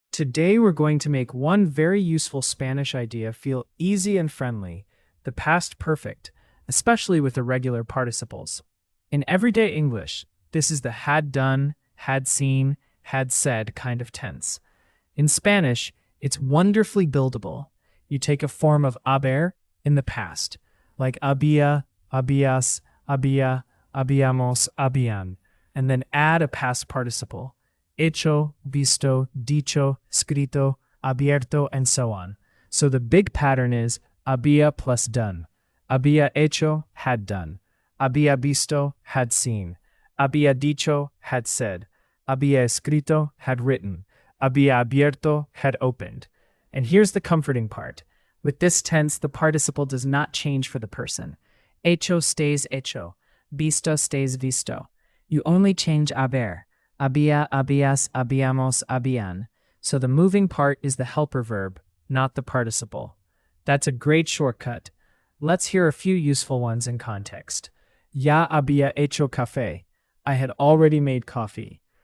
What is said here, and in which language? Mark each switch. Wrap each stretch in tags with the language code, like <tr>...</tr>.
<en>Today we're going to make one very useful Spanish idea feel easy and friendly, the past perfect, especially with irregular participles. In everyday English, this is the had done, had seen, had said kind of tense. In Spanish, it's wonderfully buildable. You take a form of haber in the past, like había, habías, había, habíamos, habían, and then add a past participle.</en> <es>Hecho, visto, dicho, escrito, abierto, and so on.</es> <en>So the big pattern is había plus done. Había hecho, had done. Había visto, had seen. Había dicho, had said. Había escrito, had written. Había abierto, had opened. And here's the comforting part. With this tense, the participle does not change for the person. Hecho stays hecho. Visto stays visto. You only change haber.</en> <es>Había, habías, habíamos, habían.</es> <en>So the moving part is the helper verb, not the participle. That's a great shortcut. Let's hear a few useful ones in context.</en> <es>Ya había hecho café.</es> <en>I had already made coffee.</en>